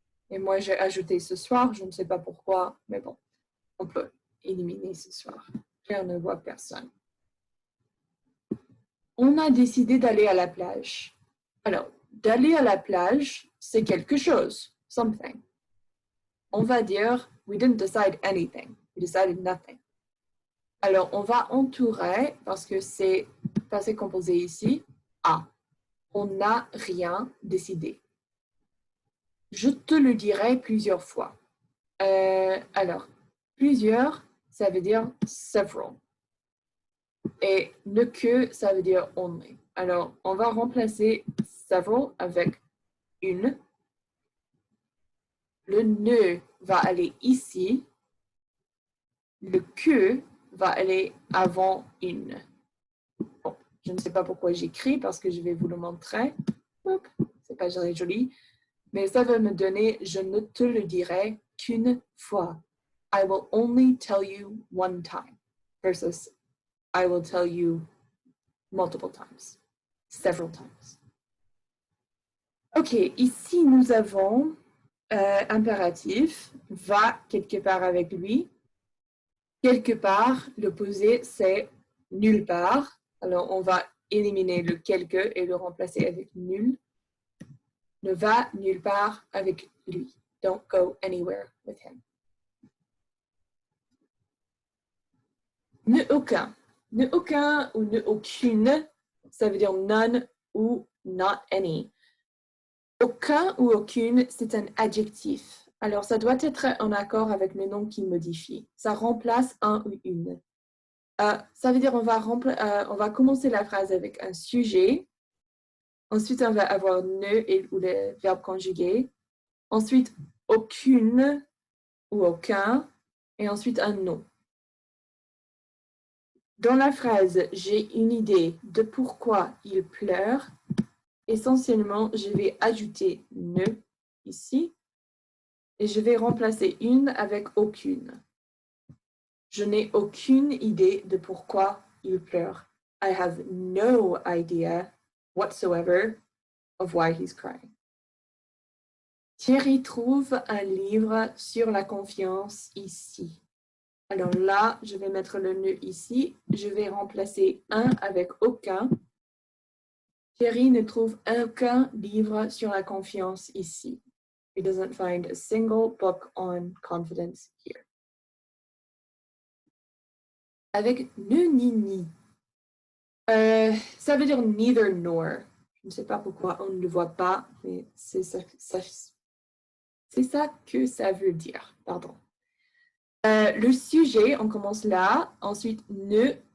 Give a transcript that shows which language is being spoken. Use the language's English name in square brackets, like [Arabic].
[French] Et moi, j'ai ajouté ce soir. Je ne sais pas pourquoi, mais bon, on peut éliminer ce soir. Claire ne voit personne. On a décidé d'aller à la plage. Alors, d'aller à la plage, c'est quelque chose, [English] something. [French] On va dire, [English] we didn't decide anything. We decided nothing. [French] Alors, on va entourer, parce que c'est passé composé ici, à. On n'a rien décidé. Je te le dirai plusieurs fois. Alors, plusieurs, ça veut dire [English] several. [French] Et ne que, ça veut dire [English] only. [French] Alors, on va remplacer [English] several [French] avec une. Le ne va aller ici. Le que va aller avant une. Bon, je ne sais pas pourquoi j'écris parce que je vais vous le montrer. C'est pas joli. Mais ça va me donner, je ne te le dirai qu'une fois. [English] I will only tell you one time. Versus, I will tell you multiple times. Several times. [French] OK, ici nous avons impératif, va quelque part avec lui. Quelque part, l'opposé, c'est nulle part. Alors, on va éliminer le quelque et le remplacer avec nul. Ne va nulle part avec lui. [English] Don't go anywhere with him. [French] Ne aucun. Ne aucun ou ne aucune, ça veut dire [English] none [French] ou [English] not any. [French] Aucun ou aucune, c'est un adjectif. Alors, ça doit être en accord avec le nom qui modifie. Ça remplace un ou une. Ça veut dire on va commencer la phrase avec un sujet. Ensuite, on va avoir ne ou le verbe conjugué. Ensuite, aucune ou aucun. Et ensuite, un nom. Dans la phrase, j'ai une idée de pourquoi il pleure. Essentiellement, je vais ajouter ne ici. Et je vais remplacer une avec aucune. Je n'ai aucune idée de pourquoi il pleure. [English] I have no idea whatsoever of why he's crying. [French] Thierry trouve un livre sur la confiance ici. Alors là, je vais mettre le ne ici. Je vais remplacer un avec aucun. Thierry ne trouve aucun livre sur la confiance ici. [English] He doesn't find a single book on confidence here. [French] Avec ne ni ni. Ça veut dire [English] neither nor. [French] Je ne sais pas pourquoi on ne le voit pas, mais c'est ça que ça veut dire. Pardon. Le sujet, on commence là. Ensuite, ne.